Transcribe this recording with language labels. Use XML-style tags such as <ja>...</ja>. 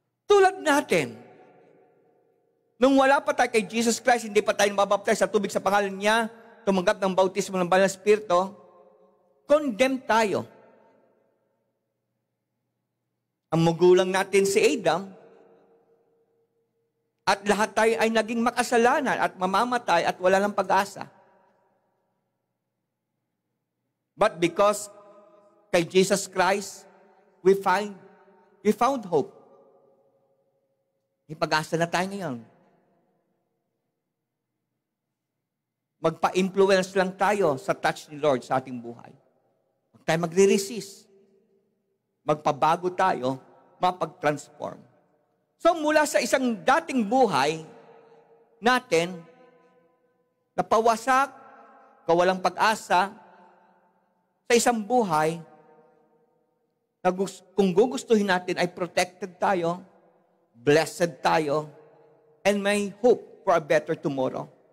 <tl>Tulad natin, nung wala pa tayo kay Jesus Christ, hindi pa tayo mabaptize sa tubig sa pangalan niya, tumanggap ng bautismo ng Banal na Espiritu, condemned tayo. Ang magulang natin si Adam, at lahat tayo ay naging makasalanan at mamamatay at wala ng pag-asa.</tl> <en>But because kay Jesus Christ, we found hope.</en> <tl>May pag-asa na tayo ngayon. Magpa-influence lang tayo sa touch ni Lord sa ating buhay. Huwag tayo magre-resist. Magpabago tayo, mapag-transform. So mula sa isang dating buhay natin, napawasak, kawalang pag-asa, sa isang buhay, na kung gugustuhin natin ay protected tayo, blessed tayo, and may</tl> <en>hope for a better tomorrow.</en>